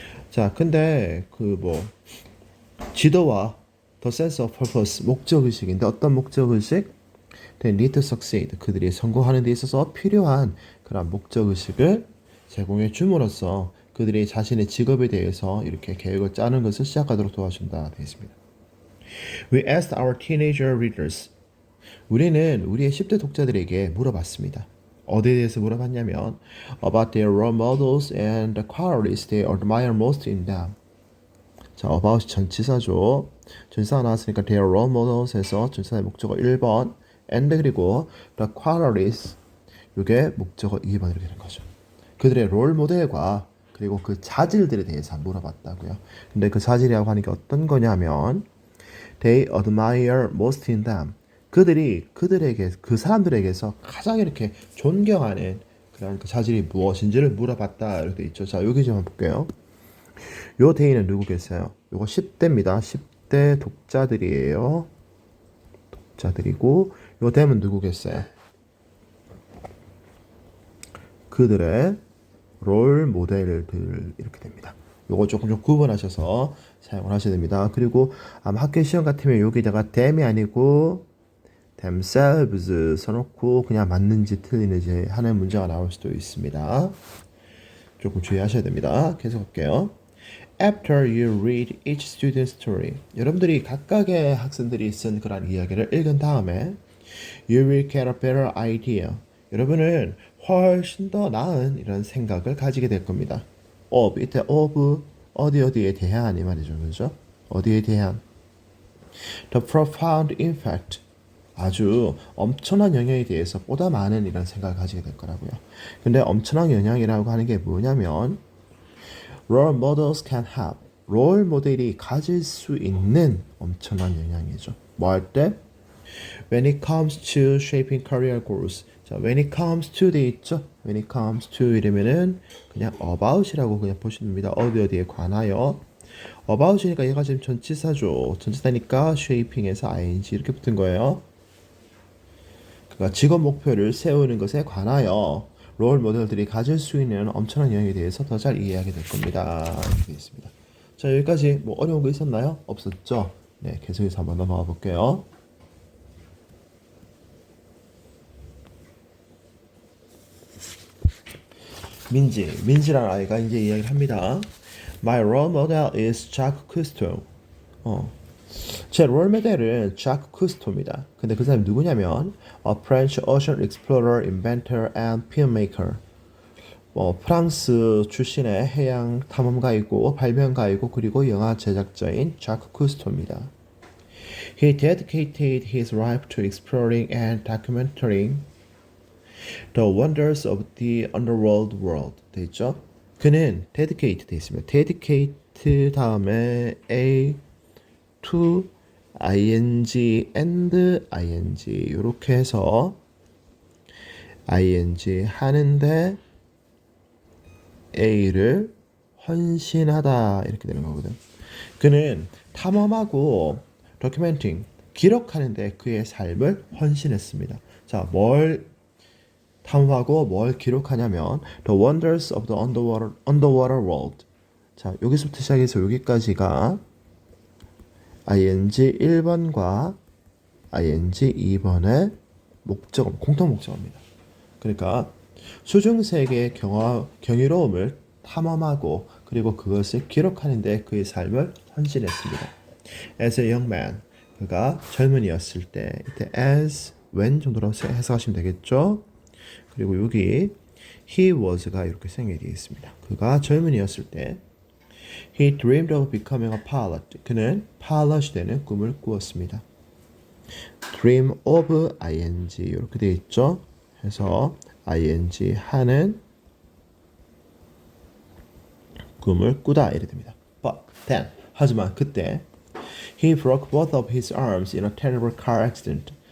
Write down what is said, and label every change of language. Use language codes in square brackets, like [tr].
[ko] 자, 근데 그 뭐 지도와 [en] the sense of purpose [ko] 목적의식인데 어떤 목적의식? [en] They need to succeed. [ko] 그들이 성공하는 데 있어서 필요한 그런 목적의식을 제공해 줌으로써 그들이 자신의 직업에 대해서 이렇게 계획을 짜는 것을 시작하도록 도와준다 되어 있습니다. [en] We asked our teenager readers. [ko] 우리는 우리의 10대 독자들에게 물어봤습니다. 어디에 대해서 물어봤냐면 [en] about their role models and the qualities they admire most in them. [ko] 자, about 전치사죠. 전치사가 나왔으니까 [en] their role models [ko] 에서 전치사의 목적어 1번 and 그리고 [en] the qualities [ko] 이게 목적어 2번 이렇게 되는 거죠. 그들의 롤 모델과 그리고 그 자질들에 대해서 물어봤다고요. 근데 그 자질이라고 하는 게 어떤 거냐면 [en] they admire most in them. [ko] 그들이 그들에게 그 사람들에게서 가장 이렇게 존경하는 그런 그 자질이 무엇인지를 물어봤다 이렇게 돼 있죠. 자, 여기 좀 한번 볼게요. 요 데이는 누구겠어요? 요거 10대입니다. 10대 독자들이에요. 독자들이고 요 댐은 누구겠어요? 그들의 롤 모델들 이렇게 됩니다. 요거 조금 좀 구분하셔서 사용을 하셔야 됩니다. 그리고 아마 학교 시험 같으면 여기다가 them이 아니고 themselves 써놓고 그냥 맞는지 틀리는지 하는 문제가 나올 수도 있습니다. 조금 주의하셔야 됩니다. 계속 할게요. [en] After you read each student's story, [ko] 여러분들이 각각의 학생들이 쓴 그런 이야기를 읽은 다음에 [en] you will get a better idea. [ko] 여러분은 훨씬 더 나은 이런 생각을 가지게 될 겁니다. of, 이때 of 어디에 대한 이 말이죠. 그죠? 어디에 대한 [en] the profound impact [ko] 아주 엄청난 영향에 대해서 보다 많은 이런 생각을 가지게 될 거라고요. 근데 엄청난 영향이라고 하는 게 뭐냐면 [en] role models can have [ko] 롤 모델이 가질 수 있는 엄청난 영향이죠. 뭐 할 때? [en] When it comes to shaping career goals. [ko] 자, [en] when it comes to [ko] 돼 있죠? [en] When it comes to [ko] 이러면은 그냥 about이라고 그냥 보시면 됩니다. 어디에 관하여. about이니까 얘가 지금 전치사죠. 전치사니까 shaping에서 ing 이렇게 붙은 거예요. 그러니까 직업 목표를 세우는 것에 관하여 롤 모델들이 가질 수 있는 엄청난 영향에 대해서 더 잘 이해하게 될 겁니다. 이렇게 있습니다. 자, 여기까지 뭐 어려운 거 있었나요? 없었죠? 네, 계속해서 한번 넘어가 볼게요. 민지라는 아이가 이제 이야기를 합니다. [en] My role model is Jacques Cousteau. [ko] 제 롤 모델은 자크 쿠스토입니다. 근데 그 사람이 누구냐면 [en] a French ocean explorer, inventor, and filmmaker. [ko] 프랑스 출신의 해양 탐험가이고 발명가이고 그리고 영화 제작자인 자크 쿠스토입니다. [en] He dedicated his life to exploring and documenting the wonders of the underworld world. [ko] 돼 있죠? 그는 dedicate 돼 있습니다. dedicate 다음에 a to ing and ing 이렇게 해서 ing 하는데 a를 헌신하다 이렇게 되는 거거든. 그는 탐험하고 documenting 기록하는데 그의 삶을 헌신했습니다. 자, 뭘 탐험하고 뭘 기록하냐면 [en] the wonders of the underwater world. [ko] 자, 여기서부터 시작해서 여기까지가 ing 1번과 ing 2번의 목적, 공통 목적어입니다. 그러니까 수중세계의 경이로움을 탐험하고 그리고 그것을 기록하는데 그의 삶을 헌신했습니다. [en] As a young man, [ko] 그가 젊은이였을 때, 이때 as, when 정도로 해석하시면 되겠죠. 그리고 여기 [en] he was [ko] 가 이렇게 생략이 되어 있습니다. 그가 젊은이였을 때 [en] He dreamed of becoming a pilot. [ko] 그는 파일럿이 되는 꿈을 꾸었습니다. [en] Dream of ing [ko] 이렇게 되어 있죠. 해서 ing 하는 꿈을 꾸다 이래 됩니다. [en] But then [ko] 하지만 그때 [en] he broke both of his arms in a terrible car accident.